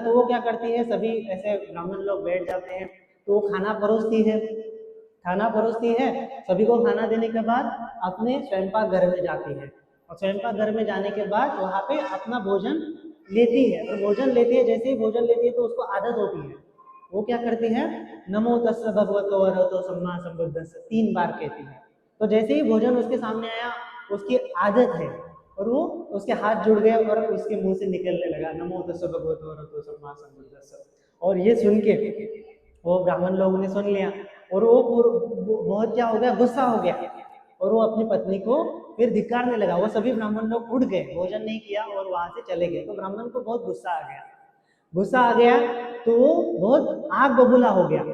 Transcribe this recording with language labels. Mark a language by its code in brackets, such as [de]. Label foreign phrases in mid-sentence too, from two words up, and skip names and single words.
[hi] तो वो क्या करती है, सभी ऐसे ब्राह्मण लोग बैठ जाते हैं, तो वो खाना परोसती है, खाना परोसती है, सभी को खाना देने के बाद अपने स्वयंपाक घर में जाती है, और स्वयंपाक घर में जाने के बाद वहाँ पे अपना भोजन लेती है। और भोजन लेती है, जैसे ही भोजन लेती है तो उसको आदत होती है, वो क्या करती है, [pi] नमो तस्स भगवतो अरहतो सम्मा सम्बुद्धस्स 3 [hi] बार कहती है। तो जैसे ही भोजन उसके सामने आया, उसकी आदत है, और वो उसके हाथ जुड़ गए और उसके मुंह से निकलने लगा [pi] नमो तस्स भगवतो अरहतो सम्मा सम्बुद्धस्स। [hi] और ये सुन के वो ब्राह्मण लोगों ने सुन लिया, और वो बहुत क्या हो गया, गुस्सा हो गया, और वो अपनी पत्नी को फिर धिक्कारने लगा। वो सभी ब्राह्मण लोग उठ गए, भोजन नहीं किया और वहां से चले गए। तो ब्राह्मण को बहुत गुस्सा आ गया, गुस्सा आ गया, तो वो बहुत आग बबूला हो गया।